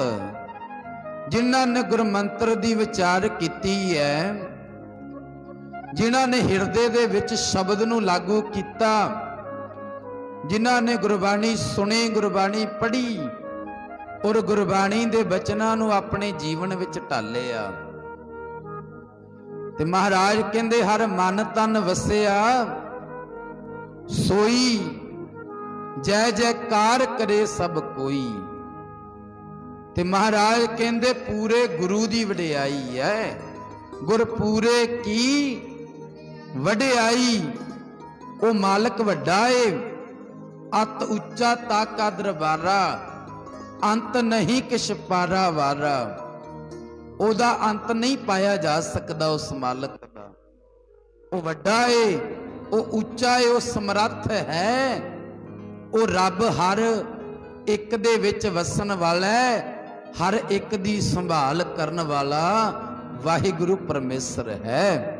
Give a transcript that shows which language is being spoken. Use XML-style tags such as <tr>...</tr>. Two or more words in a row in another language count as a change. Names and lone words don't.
<pa>ਜਿਨ੍ਹਾਂ ਨੇ ਗੁਰਮੰਤਰ ਦੀ ਵਿਚਾਰ ਕੀਤੀ ਹੈ, ਜਿਨ੍ਹਾਂ ਨੇ ਹਿਰਦੇ ਦੇ ਵਿੱਚ ਸ਼ਬਦ ਨੂੰ ਲਾਗੂ ਕੀਤਾ, ਜਿਨ੍ਹਾਂ ਨੇ ਗੁਰਬਾਣੀ ਸੁਣੀ, ਗੁਰਬਾਣੀ ਪੜ੍ਹੀ ਔਰ ਗੁਰਬਾਣੀ ਦੇ ਬਚਨਾਂ ਨੂੰ ਆਪਣੇ ਜੀਵਨ ਵਿੱਚ ਢਾਲਿਆ, ਤੇ ਮਹਾਰਾਜ ਕਹਿੰਦੇ ਹਰਿ ਮਨ ਤਨ ਵਸਿਆ ਸੋਈ ਜੈ ਜੈਕਾਰ ਕਰੇ ਸਭ ਕੋਈ। ਤੇ ਮਹਾਰਾਜ ਕਹਿੰਦੇ ਪੂਰੇ ਗੁਰੂ ਦੀ ਵਡਿਆਈ ਹੈ, ਗੁਰਪੂਰੇ ਕੀ ਵਡਿਆਈ। ਓ ਮਾਲਕ ਵੱਡਾ ਹੈ, ਅਤਿ ਉੱਚਾ ਤਾਕਾ ਦਰਬਾਰਾ, ਅੰਤ ਨਹੀਂ ਕਿਛੁ ਪਾਰਾ ਵਾਰਾ। ਓਦਾ ਅੰਤ ਨਹੀਂ ਪਾਇਆ ਜਾ ਸਕਤਾ ਉਸ ਮਾਲਕ ਕਾ। ਵੋ ਵੱਡਾ ਹੈ, ਵੋ ਉੱਚਾ ਹੈ, ਵੋ ਸਮਰੱਥ ਹੈ, ਵੋ ਰੱਬ ਹਰ ਇੱਕ ਦੇ ਵਿੱਚ ਵੱਸਣ ਵਾਲਾ ਹੈ, ਹਰ ਇੱਕ ਦੀ ਸੰਭਾਲ ਕਰਨ ਵਾਲਾ ਵਾਹਿਗੁਰੂ ਪਰਮੇਸ਼ਰ ਹੈ।</pa>